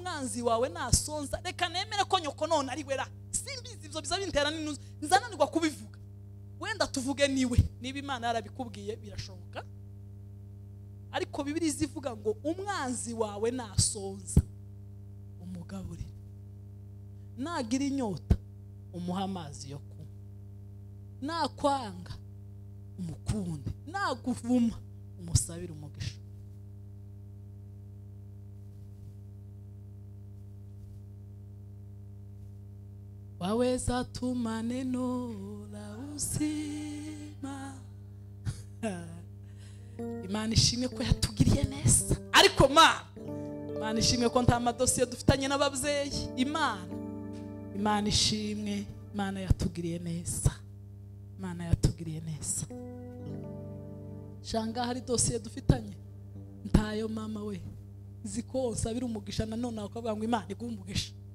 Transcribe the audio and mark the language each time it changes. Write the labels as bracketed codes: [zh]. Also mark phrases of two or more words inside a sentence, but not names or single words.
[rw] umwanzi wawe nasonza, reka nemere ko nyoko none ari wera, simbizi ivyo biza bintera n'intuzi, nzananirwa kubivuga, wenda tuvuge niwe, niba Imana yarabikubwiye birashoboka, ariko Bibiliya izivuga ngo umwanzi wawe nasonza umugaburire, nagira inyota umuha amazi yo kunywa, nakwanga umukunde, naguvuma umusabire umugisha. [sw] Waweza tuma neno la uzima. [rw] Imana ishimwe ko yatugiriye neza, ariko Imana ishimwe ko nta madosiye dufitanye n'ababyeyi. Imana ishimwe, Imana yatugiriye neza, Imana yatugiriye neza. Shanga hari dosiye dufitanye ntayo mama we, ziko nsabira umugisha nanone akavuga ngo Imana iguhe umugisha.